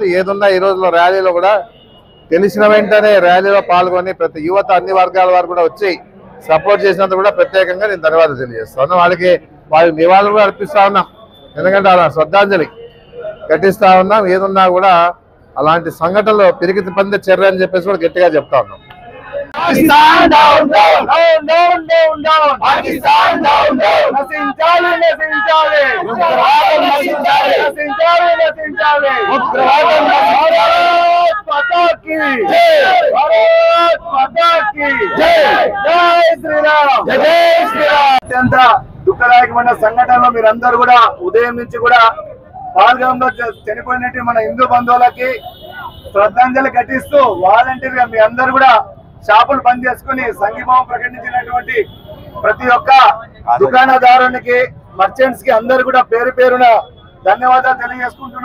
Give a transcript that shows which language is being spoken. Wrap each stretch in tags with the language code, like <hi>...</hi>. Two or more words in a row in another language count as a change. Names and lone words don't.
<te>ఏదున్నా ఈ రోజులో ర్యాలీలో కూడా తెలిసిన వెంటనే ర్యాలీలో పాల్గొని ప్రతి యువత అన్ని వర్గాల వారు కూడా వచ్చి సపోర్ట్ చేసినందుకు కూడా ప్రత్యేకంగా నేను ధన్యవాదాలు తెలియజేస్తాను. వాళ్ళకి నివాళులు కూడా అర్పిస్తా ఉన్నాం. ఎందుకంటే అలా శ్రద్ధాంజలి ఘటిస్తా ఉన్నాం. ఏదున్నా కూడా అలాంటి సంఘటనలు పిరికి పందే చర్య అని చెప్పేసి కూడా గట్టిగా చెప్తా ఉన్నాం.</te> <en>Pakistan down, down, down, down, down, down. Pakistan down, down.</en> <te>నశించాలి, నశించాలి. ఉగ్రవాదం నశించాలి, నశించాలి, నశించాలి. ఉగ్రవాదం నశించాలి.</te> <hi>भारत माता की जय. भारत माता की जय। जय श्रीराम. जय श्रीराम.</hi> <te>అత్యంత దుఃఖదాయకమైన సంఘటనలో మీరందరూ కూడా ఉదయం నుంచి కూడా పాల్గొనలో చనిపోయినట్టు మన హిందూ బంధువులకి శ్రద్ధాంజలి ఘటిస్తూ వాలంటీర్ గా మీ అందరూ కూడా షాపులు బంద్ చేసుకుని సంఘీభావం ప్రకటించినటువంటి ప్రతి ఒక్క దుకాణదారునికి, మర్చెంట్స్ కి అందరు కూడా పేరు పేరున ధన్యవాదాలు తెలియజేసుకుంటున్నాం.</te>